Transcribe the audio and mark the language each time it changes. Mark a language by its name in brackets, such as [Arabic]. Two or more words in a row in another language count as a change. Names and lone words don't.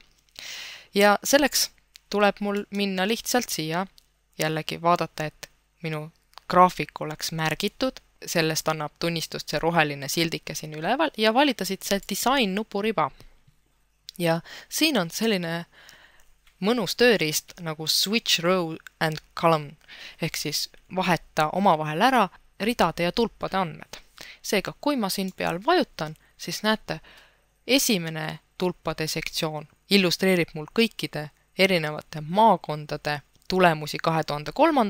[Estonian] Ja selleks tuleb mul minna lihtsalt siia jällegi vaadata, et minu graafik oleks märgitud, sellest annab tunnistust see roheline sildike siin üleval ja valida siit see design nupuriba. [English] Ja siin on selline mõnus tööriist [Estonian] nagu [English] switch row and column, [Estonian] ehk siis vaheta omavahel ära ridade ja tulpade andmed. Seega, kui ma siin peal vajutan, siis näete, esimene tulpade sektsioon illustreerib mul kõikide erinevate maakondade tulemusi 2003.